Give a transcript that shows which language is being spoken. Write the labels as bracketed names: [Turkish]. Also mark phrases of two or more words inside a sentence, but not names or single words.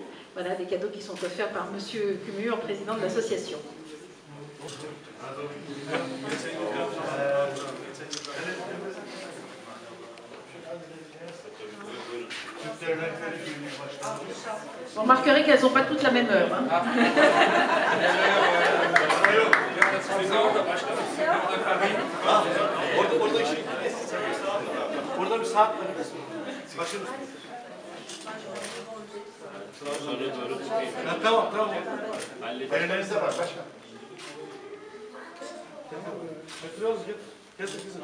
[French] Voilà, des cadeaux qui sont offerts par Monsieur Cumur, président de l'association. Vous remarquerez qu'elles n'ont pas toutes la même heure. Hein. [Turkish] Tamam. Elinizde var başkan. Getiriyoruz git. Getir kızım.